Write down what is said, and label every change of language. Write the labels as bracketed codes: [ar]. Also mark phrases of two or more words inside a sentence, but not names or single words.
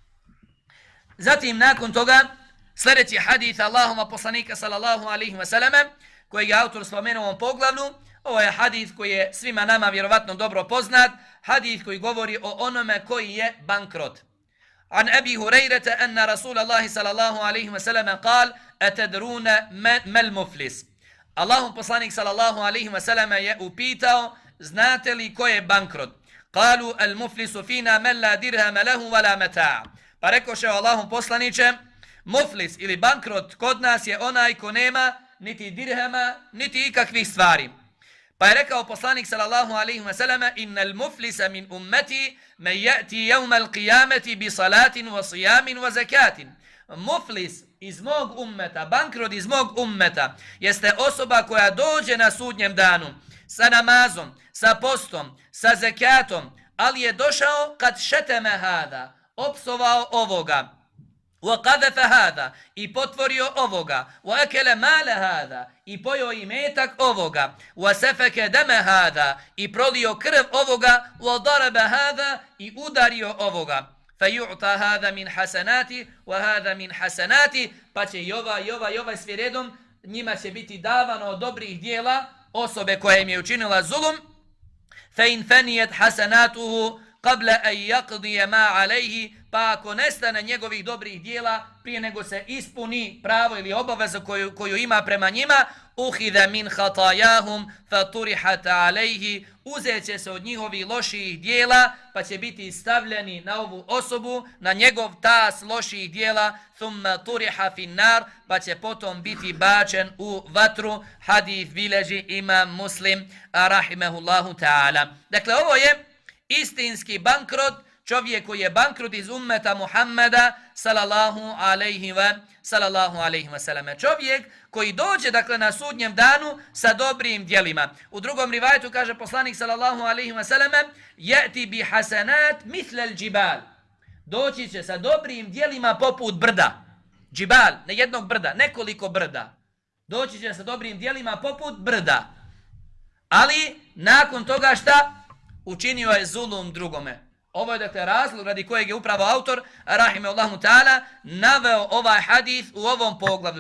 [bs] Zatim nakon toga sljedeći hadith Allahova poslanika [ar] صلى الله عليه وسلم [bs] kojeg je autor spomenuo u ovom poglavlju. Ovo je hadith koji je svima nama vjerovatno dobro poznat, hadith koji govori o onome koji je bankrot. [ar] عن أبي هريرة أن رسول الله صلى الله عليه وسلم قال أتدرون ما المفلس. [bs] Allahov poslanik [ar] صلى الله عليه وسلم [bs] je upitao, znate li ko je bankrot? [ar] قالوا المفلس فينا من لا درهم له ولا متاع'. [bs] Pa rekoše Allahov poslanice, muflis ili bankrot kod nas je onaj ko nema niti dirhama, niti ikakvih stvari. Pa je rekao poslanik [ar] صلى الله عليه وسلم, إن المفلس من أمتي من يأتي يوم القيامة بصلاة وصيام وزكاة. [bs] Muflis iz mog ummeta, bankrot iz mog ummeta, jeste osoba koja dođe na sudnjem danu sa namazom, sa postom, sa zakatom, ali je došao [ar] قد شتم هذا, [bs] opsovao ovoga, [ar] وقذف هذا [bs] i potvorio ovoga, [ar] وأكل مال هذا [bs] i pojeo imetak ovoga, [ar] وسفك دم هذا [bs] i prolio krv ovoga, [ar] وضرب هذا [bs] i udario ovoga. [ar] فيعطى هذا من حسناتي وهذا من حسناتي, [bs] pa će i ovaj svi redom, njima će biti davano od dobrih dijela osobe koja im je učinila zulum. [ar] فإن فنيت حسناته قبل أن يقضي ما عليه, [bs] pa ako nestane njegovih dobrih dijela prije nego se ispuni pravo ili obaveza koju ima prema njima, [ar] أخذ من خطاياهم فطرحت عليه, [bs] uzet će se od njihovih loših dijela pa će biti stavljeni na ovu osobu, na njegov tas loših dijela, [ar] ثم طرح في النار, [bs] pa će potom biti bačen u vatru. Hadith bilježi Imam Muslim [ar] رحمه الله تعالى. [bs] Dakle, ovo je istinski bankrot, čovjek koji je bankrot iz ummeta Muhammeda [ar] صلى الله عليه وسلم. [bs] Čovjek koji dođe, dakle, na sudnjem danu sa dobrim djelima. U drugom rivajetu kaže poslanik [ar] صلى الله عليه وسلم: "يأتي بحسنات مثل الجبال." [bs] Doći će sa dobrim djelima poput brda. Džibal, ne jednog brda, nekoliko brda. Doći će sa dobrim djelima poput brda. Ali nakon toga šta? Učinio je zulum drugome. Ovo je, dakle, razlog radi kojeg je upravo autor [ar] رحمه الله تعالى [bs] naveo ovaj hadith u ovom poglavlju.